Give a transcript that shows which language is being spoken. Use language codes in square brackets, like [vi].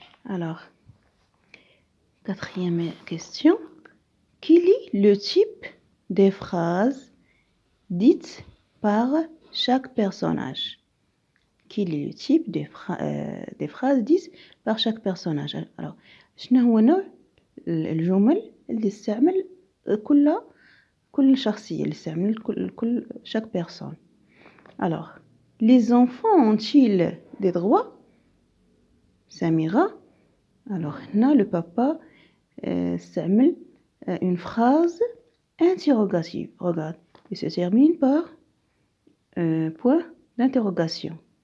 [fr] Alors, quatrième question. Quel est le type des phrases dites par chaque personnage? Quel est le type des phrases dites par chaque personnage? [ar] Alors, شنو هو نوع الجمل اللي استعمل كل شخصية يستعمل كل [fr] chaque personne. Alors, les enfants ont-ils des droits? Samira. Alors, là, le papa [ar] استعمل [fr] une phrase interrogative. Regarde, il se termine par point d'interrogation.